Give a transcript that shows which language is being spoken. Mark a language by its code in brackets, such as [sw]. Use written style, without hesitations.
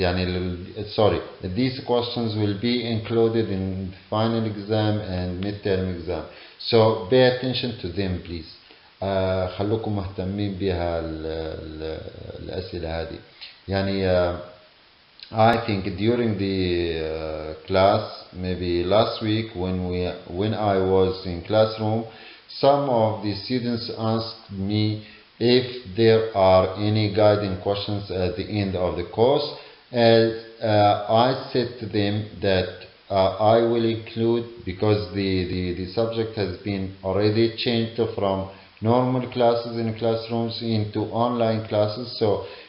[en] يعني these questions will be included in the final exam and mid term exam, so pay attention to them please. [ar] خلوكم مهتمين بها الأسئلة هذه. [en] يعني I think during the class, maybe last week when I was in classroom, some of the students asked me if there are any guiding questions at the end of the course, as I said to them that I will include, because the subject has been already changed from normal classes in classrooms into online classes, so